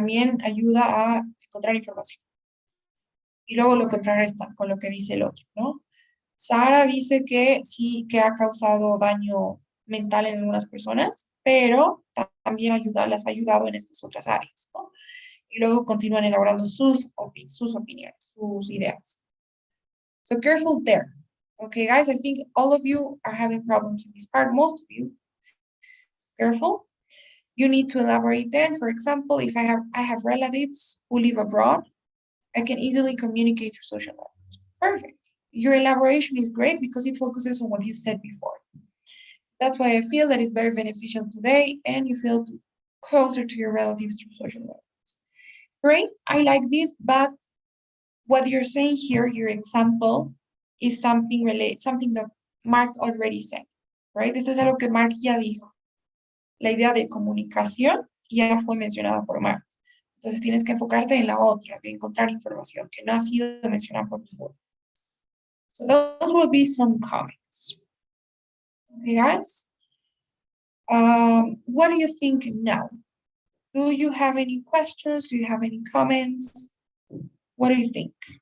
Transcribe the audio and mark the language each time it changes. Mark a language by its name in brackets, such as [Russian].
[Spanish] También ayuda a encontrar información. Y luego lo contrarrestan con lo que dice el otro, ¿no? Sara dice que sí, que ha causado daño mental en algunas personas, pero también las ha ayudado en estas otras áreas, ¿no? Y luego continúan elaborando sus opiniones, sus ideas. [English] So careful there. Okay, guys, I think all of you are having problems in this part, most of you. Careful. You need to elaborate then. For example, if I have relatives who live abroad, I can easily communicate through social networks. Perfect. Your elaboration is great because it focuses on what you said before. That's why I feel that it's very beneficial today and you feel closer to your relatives through social networks. Great, I like this, but what you're saying here, your example, is something that Mark already said, right? [Spanish] Esto es algo que Mark ya dijo. La idea de comunicación ya fue mencionada por Mark. Entonces tienes que enfocarte en la otra, de encontrar información que no ha sido mencionada por ninguno. [English] So those will be some comments. Okay, guys? What do you think now? Do you have any questions? Do you have any comments? What do you think?